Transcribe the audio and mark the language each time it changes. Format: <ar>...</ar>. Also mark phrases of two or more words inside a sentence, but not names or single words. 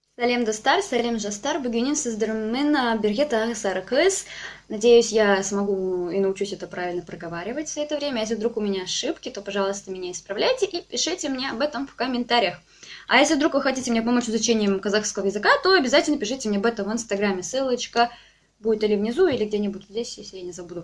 <kk>Салем достар, салем жастар. Бүгінен сіздермен бірге тағы сары кыз.</kk> <ru>Надеюсь, я смогу и научусь это правильно проговаривать все это время. Если вдруг у меня ошибки, то, пожалуйста, меня исправляйте и пишите мне об этом в комментариях. А если вдруг вы хотите мне помочь с изучением казахского языка, то обязательно пишите мне об этом в Инстаграме. Ссылочка будет или внизу, или где-нибудь здесь, если я не забуду.</ru>